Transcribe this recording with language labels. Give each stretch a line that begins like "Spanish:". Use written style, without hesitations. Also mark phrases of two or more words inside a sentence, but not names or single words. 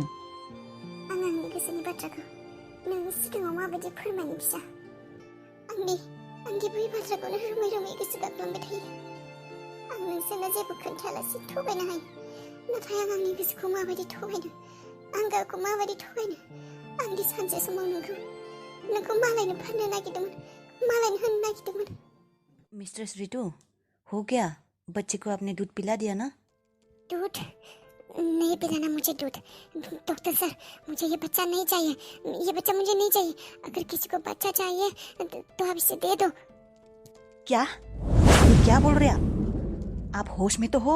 Bodo: आं आंनि गोसोनि बाथ्राखौ नोंनि सिगाङाव माबायदि फोरमायनो फिसा आंनि बै बाथ्राखौनो रोमै रोमै गोसो गाबलांबाय थायो आं नोंसोरनो जेबो खोन्थायालासे थगायनो हायो नाथाय आं आंनि गोसोखौ माबायदि थगायनो आं गावखौ माबायदि थगायनो आंदि सानसे समाव नोंखौ मालायनो फाननो नागिरदोंमोन मालायनो होनो नागिरदोंमोन
Hindi: मिस्ट्रेस रितु हो क्या बच्चे को आपने दूध पिला दिया ना दूध नहीं पिलाना मुझे दूध
English: doctor sir
Hindi: मुझे ये बच्चा नहीं चाहिए ये बच्चा मुझे नहीं चाहिए अगर किसी को बच्चा चाहिए तो आप इसे दे दो क्या ये क्या बोल रहे आप होश में तो हो